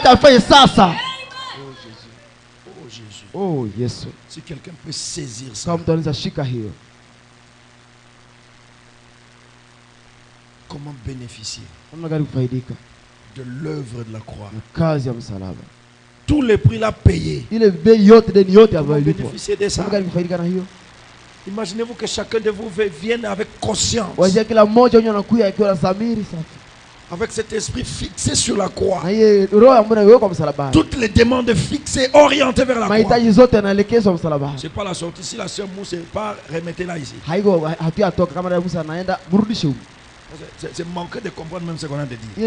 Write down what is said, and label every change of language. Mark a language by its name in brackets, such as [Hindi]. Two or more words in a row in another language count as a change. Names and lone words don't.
[French] Oh Jésus. Oh Jésus. Si quelqu'un peut saisir ça. Comment bénéficier de l'œuvre de la croix. Tous les prix l'a payé. [Swahili] Ile bei yote deni yote ambayo ilipo. [French] Bénéficier de ça. [Swahili] Kufaidika na hiyo. [French] Imaginez-vous que chacun de vous vienne avec conscience. [Swahili] Wajia kila mmoja wenyewe anakuja akiwa na dhamiri safi. [French] Avec cet esprit fixé sur la croix. Toutes les demandes fixées, orientées vers la croix. C'est pas la sortie. Si la sœur Mousse part, remettez-la ici. C'est manquer de comprendre même ce qu'on a dit.